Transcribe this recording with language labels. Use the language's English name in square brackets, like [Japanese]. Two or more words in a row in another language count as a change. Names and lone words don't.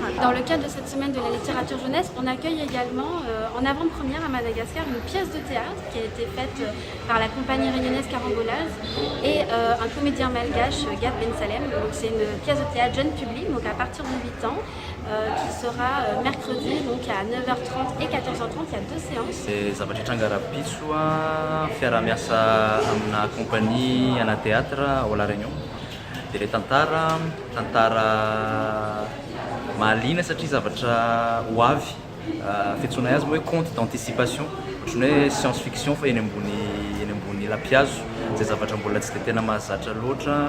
[French] Dans le cadre de cette semaine de la littérature jeunesse, on accueille également en avant-première à Madagascar une pièce de théâtre qui a été faite par la compagnie réunionnaise Carambolage et un comédien malgache, Gad Ben Salem. Donc c'est une pièce de théâtre jeune public, donc à partir de 8 ans, qui sera mercredi donc à 9h30 et 14h30, il y a 2 séances. [Malagasy] C'est zavatra tranga-rapitso fiara-miasa amina compagnie ana théâtre ao La Réunion. Dia ilay tantara mahaliana satria zavatra ho avy fiantsoana azy moa hoe [French] conte d'anticipation, [Malagasy] ohatrany hoe [English] science fiction [Malagasy] fa eny ambony lapiazo, zay zavatra mbola tsy dia tena mahazatra loatra.